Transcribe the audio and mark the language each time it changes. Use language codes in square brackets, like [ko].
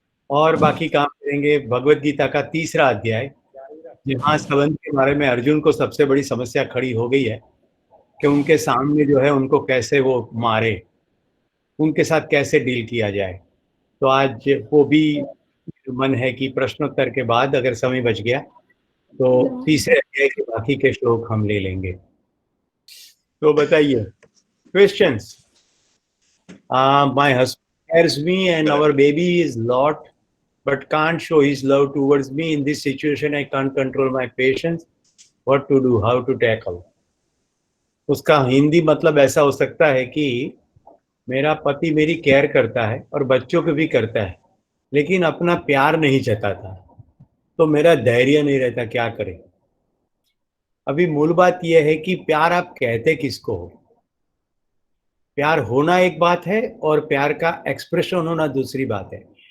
[hi] और बाकी काम करेंगे भगवत गीता का 3रा अध्याय, जहाँ संबंध के बारे में अर्जुन को सबसे बड़ी समस्या खड़ी हो गई है कि उनके सामने जो है उनको कैसे वो मारे, उनके साथ कैसे डील किया जाए। तो आज वो भी मन है कि प्रश्नोत्तर के बाद अगर समय बच गया तो 3रे अध्याय के बाकी के श्लोक हम ले लेंगे। तो बताइए questions. [en] My husband cares me and our baby is lot but can't show his love towards me. In this situation I can't control my patience. What to do, how to tackle? [hi] उसका हिंदी मतलब ऐसा हो सकता है कि मेरा पति मेरी केयर करता है और बच्चों को भी करता है, लेकिन अपना प्यार नहीं जताता, तो मेरा धैर्य नहीं रहता, क्या करें। अभी मूल बात यह है कि प्यार आप कहते किसको हो। प्यार होना एक बात है और प्यार का एक्सप्रेशन होना दूसरी बात है।